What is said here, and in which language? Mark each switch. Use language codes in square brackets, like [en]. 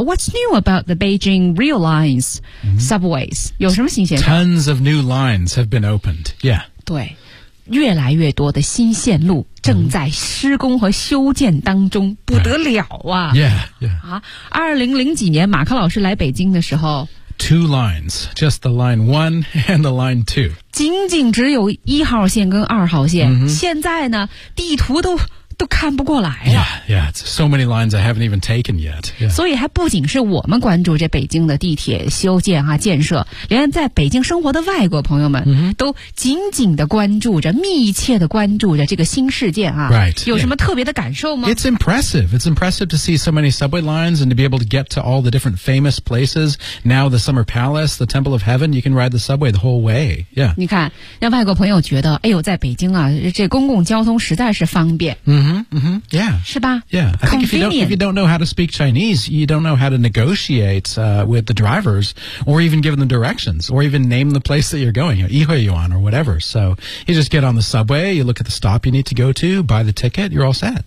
[en] What's new about the Beijing rail lines, subways?、Mm-hmm. [zh] 有什么新鲜事？ [en] Tons of new lines have been opened. Yeah. [zh] 对，越来越多的新线路正在施工和修建当中，不得了啊。 [en] Right. Yeah, yeah. [zh] 啊，2000几年马克老师来北京的时候， [en] Two lines, just the line one and the line two. [zh] 仅仅只有一号线跟二号线、 mm-hmm. 现在呢，地图都看不过来了。 [en] Yeah, yeah, it's so many lines I haven't even taken yet.、Yeah. [zh] 所以还不仅是我们关注这北京的地铁修建啊建设，连在北京生活的外国朋友们、 mm-hmm. 都紧紧的关注着，密切的关注着这个新事件啊。 [en] Right. [zh] 有什么特别的感受吗、 [en] yeah. It's impressive. It's impressive to see so many subway lines and to be able to get to all the different famous places. Now the Summer Palace, the Temple of Heaven, you can ride the subway the whole way. Yeah. [zh] 你看，让外国朋友觉得，哎呦，在北京啊，这公共交通实在是方便。嗯、mm-hmm. Mm-hmm. Yeah. 是吧? [en] Yeah. I think if you don't know how to speak Chinese, you don't know how to negotiate、with the drivers or even give them directions or even name the place that you're going, you know, 一会Yuan or whatever. So you just get on the subway, you look at the stop you need to go to, buy the ticket, you're all set.